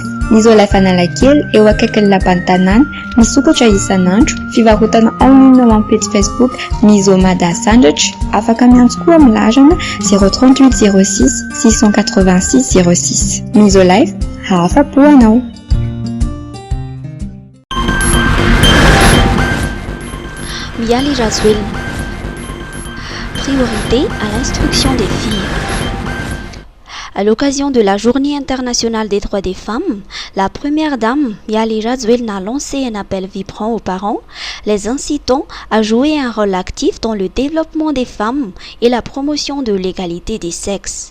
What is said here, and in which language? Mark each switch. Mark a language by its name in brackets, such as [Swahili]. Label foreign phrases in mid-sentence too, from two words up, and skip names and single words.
[Malagasy] Ny Isolife Analakely eo akaikin'ny lapan'ny tanàna misokatra isan'andro fivarotana online ao amin'ny page Facebook Misomada Sandwich afaka miantso koa amin'ny larana 038 06 686 06. Isolife hafa-po anao. [French] Miali Razouel. Priorité à l'instruction des filles. À l'occasion de la Journée internationale des droits des femmes, la première dame, Miali Razouel, a lancé un appel vibrant aux parents, les incitant à jouer un rôle actif dans le développement des femmes et la promotion de l'égalité des sexes.